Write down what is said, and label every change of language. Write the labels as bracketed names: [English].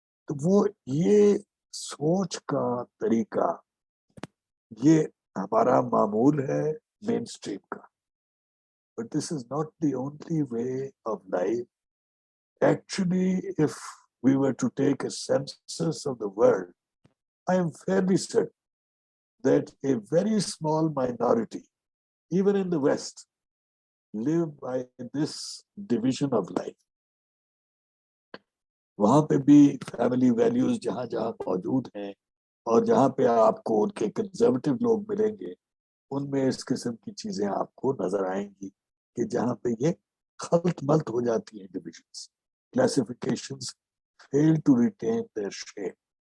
[Urdu] تو وہ یہ سوچ کا طریقہ یہ ہمارا معمول ہے مین اسٹریم کا. [English] But this is not the only way of life. Actually, if we were to take a census of the world, I am fairly certain that a very small minority, even in the West, live by this division of life. [Urdu] وہاں پہ بھی family values جہاں جہاں موجود ہیں اور جہاں پہ آپ کو ان کے کنزرویٹو لوگ ملیں گے، ان میں اس قسم کی چیزیں آپ کو نظر آئیں گی کہ جہاں پہ یہ خلط ملط ہو جاتی ہیں divisions, classifications [English] fail to retain their shape.